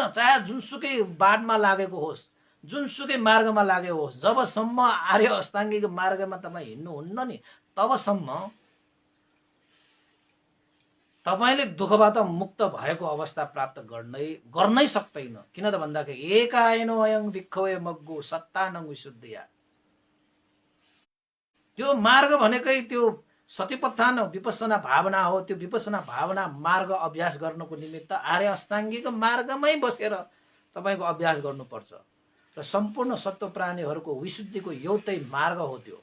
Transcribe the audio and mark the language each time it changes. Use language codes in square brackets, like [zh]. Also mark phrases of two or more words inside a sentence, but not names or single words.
[ne] चाहे जुनसुकै बाटमा लागेको होस्, जुनसुकै मार्गमा लागेको होस्, जबसम्म आर्य अष्टाङ्गिक मार्गमा तपाईँ हिँड्नुहुन्न नि तबसम्म तपाईले दुःखबाट मुक्त भएको अवस्था प्राप्त गर्नै सक्दैन। किन त भन्दाखेरि [pi] एकाएनो अयं भिक्खवे मग्गु सत्तानं विशुद्धिया। [ne] त्यो मार्ग भनेकै त्यो सतिपत्थान विपස්සना भावना हो। त्यो विपස්සना भावना मार्ग अभ्यास गर्नको निमित्त आर्य अष्टाङ्गिक मार्गमै बसेर तपाईको अभ्यास गर्नुपर्छ। र सम्पूर्ण सत्व प्राणीहरूको विशुद्धिको एउटै मार्ग हो त्यो।